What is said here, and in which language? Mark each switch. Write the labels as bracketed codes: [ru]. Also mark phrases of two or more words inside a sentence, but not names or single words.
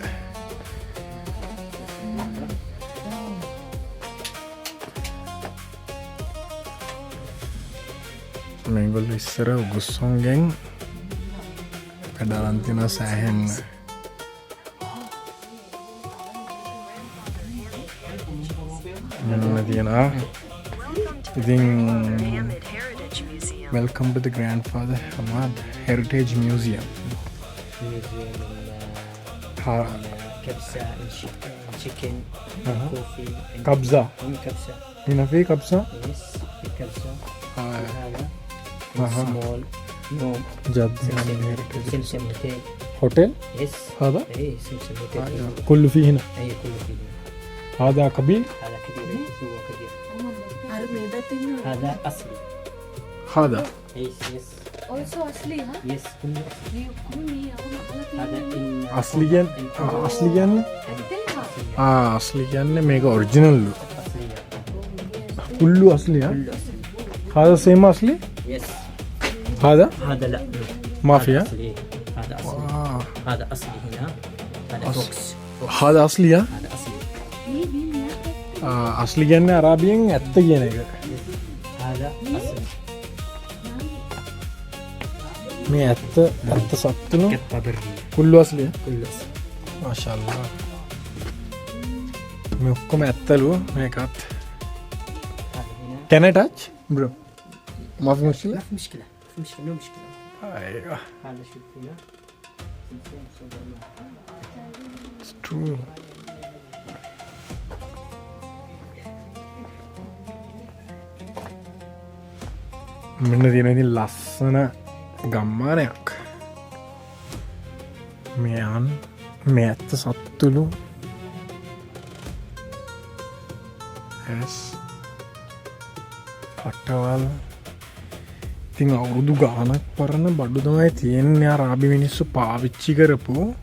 [si] මේගොල්ලෝ ඉස්සර උගුස්සොන්ගෙන් වැඩ තියන සෑහෙන්න. මෙන්න තියෙනවා. ඉතින් [en] welcome to the grandfather Hamad Heritage Museum. Kabsa and chicken, coffee. Kabsa. Kabsa. [ar] هنا في كبسة؟ Yes, في kabsa. هذا أها. [en] small. No. [ar] جد سمسم hotel. هوتيل [en] Yes. [ar] هذا؟ إيه سمسم hotel. كله فيه هنا. أي كله فيه. هذا كبير؟ هذا كبير. هو كبير. هذا أصلي. هذا [en] Yes yes. Also asli ha? [ar] Yes كله. هذا إن أصلي يعني أصلي يعني Asli. أصلي يعني [en] mega original [ar] أصلي. كله أصلي ها كله أصلي. هذا سيم أصلي Yes. هذا هذا لا. ما هذا فيها أصلي. هذا أصلي. هذا أصلي هنا. هذا بوكس. هذا أصلي ها هذا أصلي. أصلي يعني عربيين أتجينا هذا أصلي. [si] මේ ඇත්ත සත්තුන [ar] قطة برية. كله أصلي كله أصلي. [si] මාශල්ලා මේ ඔක්කොම ඇත්තලු මේකත් [ar] هذا هنا. [en] can I touch bro [ar] ما في مشكلة ما في مشكلة. ما في مشكلة. no مشكلة. أيوة هذا شوف هنا. [en] it's true [si] මෙන්න තියෙන ඉතින් ලස්සන ගම්මානයක් මෙයන් මේ ඇත්ත සත්තුලු ඇස් කටවල් ඉතින් අවුරුදු ගානක් පරණ බඩු තමයි තියෙන්නේ අරාබි මිනිස්සු පාවිච්චි කරපු